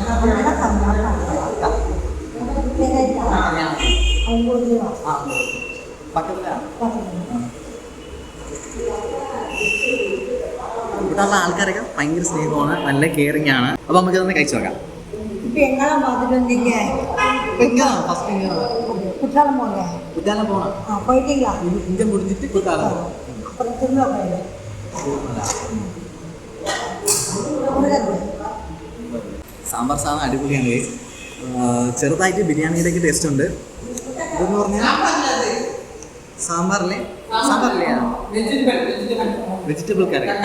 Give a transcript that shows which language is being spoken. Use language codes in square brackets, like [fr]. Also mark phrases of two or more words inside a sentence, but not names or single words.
[ml] ഇവിടെയുള്ള ആൾക്കാരൊക്കെ ഭയങ്കര സ്നേഹമാണ്, നല്ല കെയറിങ് ആണ്. അപ്പോൾ നമുക്കിതൊന്ന് കഴിച്ചു നോക്കാം. [ta] குற்றாலம் போனோம். போயிட்டீங்களா? இங்கே முடிஞ்சிட்டு குற்றாலம் அப்புறம் திரும்ப [ml] സാമ്പാർ സാധനം അടിപൊളിയാണ്. ചെറുതായിട്ട് ബിരിയാണിയുടെയൊക്കെ ടേസ്റ്റ് ഉണ്ട്. ഇതെന്ന് പറഞ്ഞാൽ സാമ്പാറിലെ [en] vegetable curry.